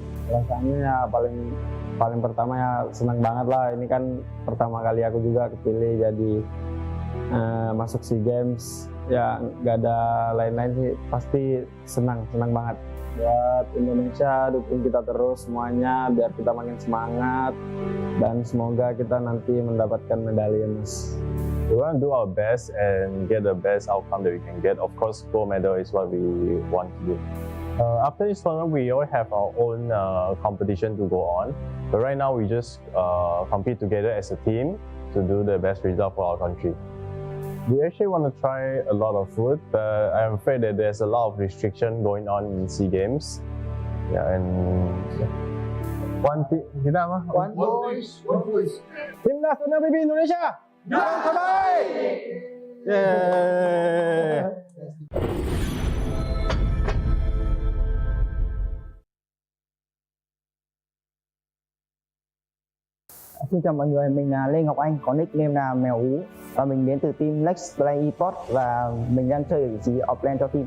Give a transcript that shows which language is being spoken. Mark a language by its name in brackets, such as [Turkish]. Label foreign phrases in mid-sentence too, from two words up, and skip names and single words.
[Indonesian] Rasanya ya paling pertama ya senang banget lah, ini kan pertama kali aku juga kepilih jadi masuk SEA Games, ya nggak ada lain-lain sih, pasti senang banget. Buat Indonesia, dukung kita terus semuanya biar kita makin semangat dan semoga kita nanti mendapatkan medali emas. [English] We want to do our best and get the best outcome that we can get. Of course, gold medal is what we want to do. After this tournament, we all have our own competition to go on. But right now, we just compete together as a team to do the best result for our country. We actually want to try a lot of food, but I'm afraid that there's a lot of restriction going on in SEA Games. Yeah, and [Indonesian] kita apa? [English] One voice. [Indonesian] Timnas MLBB Indonesia. Yang terbaik. [English] Yeah. [Vietnamese] Xin chào mọi người, mình là Lê Ngọc Anh, có nickname là Mèo Ú và mình đến từ team Let's Play Esports và mình đang chơi ở vị trí offlane cho team.